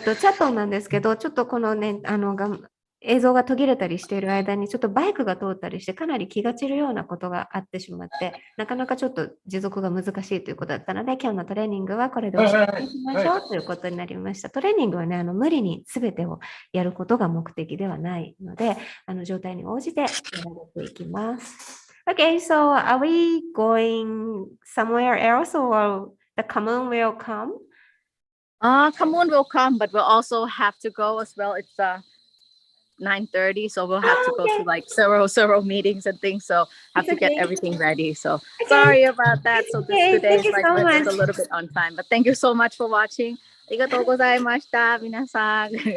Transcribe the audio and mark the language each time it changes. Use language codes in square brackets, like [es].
[ja] チャットなんですけど、ちょっとこのね、映像が途切れたりしている間に、ちょっとバイクが通ったりして、かなり気が散るようなことがあってしまって、なかなかちょっと持続が難しいということだったので、今日のトレーニングはこれでおしまいしましょうということになりました。トレーニングはね、無理に全てをやることが目的ではないので、状態に応じてやられていきます。 [en] Okay, so are we going somewhere else or the common will come?Camoon will come, but we'll also have to go as well. It's 9:30, so we'll have to go to like several meetings and things. So have to get everything ready. So sorry about that. So today is like a little bit on time. But thank you so much for watching. [ja] ありがとうございました、皆さん。